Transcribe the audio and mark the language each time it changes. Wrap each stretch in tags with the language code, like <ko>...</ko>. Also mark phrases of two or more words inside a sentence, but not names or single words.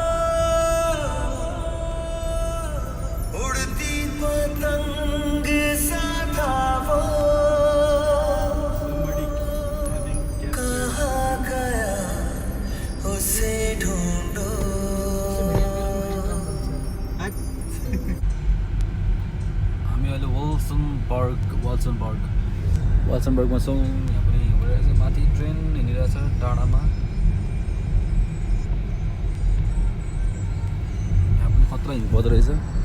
<hi>उड़ती पतंग सा था वो कहाँ गया उसे ढूंढो।</hi> <ne>हामी अहिले वाल्सनबर्गमा छौँ। यहाँ पनि हिँडिरहेछ, माथि ट्रेन हिँडिरहेछ डाँडामा। यहाँ पनि खतरा हिउँ पर्दो रहेछ।</ne>